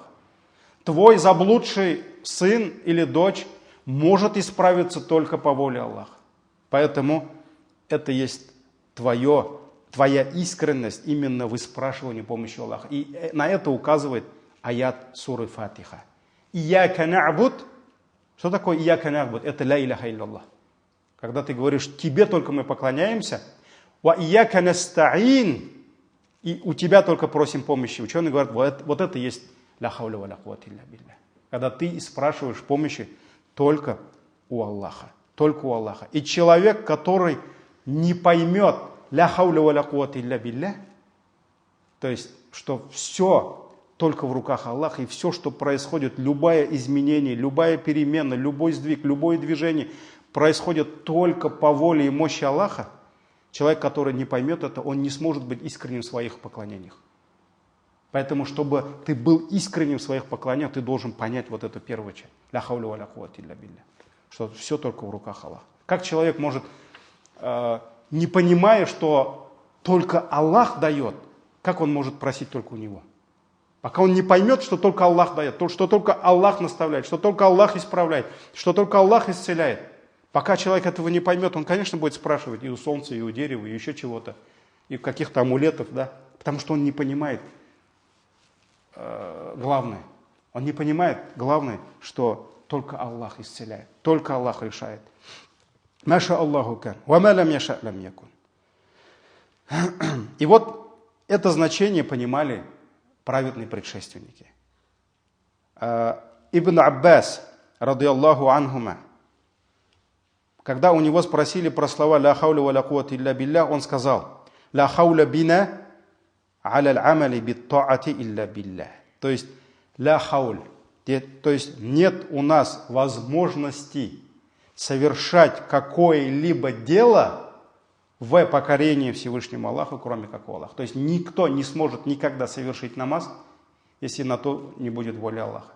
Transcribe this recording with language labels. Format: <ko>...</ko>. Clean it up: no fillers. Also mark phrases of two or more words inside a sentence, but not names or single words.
<ru>Твой заблудший сын или дочь может исправиться только по воле Аллаха. Поэтому это есть твоя искренность именно в спрашивании помощи Аллаха. И на это указывает аят суры Фатиха.</ru> <ar>إياك نعبد.</ar> <ru>Что такое</ru> <ar>إياك نعبد? Это لا إله إلا الله.</ar> <ru>Когда ты говоришь, тебе только мы поклоняемся,</ru> <ar>وإياك نستعين,</ar> <ru>и у тебя только просим помощи. Ученые говорят, вот это есть</ru> <ar>لا حول ولا قوة إلا بالله.</ar> <ru>Когда ты спрашиваешь помощи только у Аллаха. Только у Аллаха. И человек, который не поймет</ru> <ar>لا حول ولا قوة إلا بالله,</ar> <ru>то есть, что все только в руках Аллаха, и все, что происходит, любое изменение, любая перемена, любой сдвиг, любое движение, происходит только по воле и мощи Аллаха, человек, который не поймет это, он не сможет быть искренним в своих поклонениях. Поэтому, чтобы ты был искренним в своих поклонениях, ты должен понять вот эту первую часть.</ru> <ar>لا حول ولا قوة إلا بالله.</ar> <ru>Что все только в руках Аллаха. Как человек может, не понимая, что только Аллах дает, как он может просить только у Него? Пока он не поймет, что только Аллах дает, что только Аллах наставляет, что только Аллах исправляет, что только Аллах исцеляет. Пока человек этого не поймет, он, конечно, будет спрашивать и у солнца, и у дерева, и еще чего-то, и каких-то амулетов, да, потому что он не понимает главное. Он не понимает главное, что только Аллах исцеляет, только Аллах решает.</ru> <ar>ما شاء الله كان وما لم يشأ لم يكن.</ar> <ru>И вот это значение понимали праведные предшественники. Ибн Аббас,</ru> <ar>رضي الله عنهما,</ar> <ru>когда у него спросили про слова</ru> <ar>«لا حول ولا قوة إلا بالله»,</ar> <ru>он сказал</ru> <ar>«لا حول بنا على العمل بالطاعة إلا بالله».</ar> <ru>То есть</ru> <ar>«لا حول»,</ar> <ru>то есть нет у нас возможности совершать какое-либо дело в покорении Всевышнему Аллаху, кроме как у Аллаха. То есть никто не сможет никогда совершить намаз, если на то не будет воля Аллаха.</ru>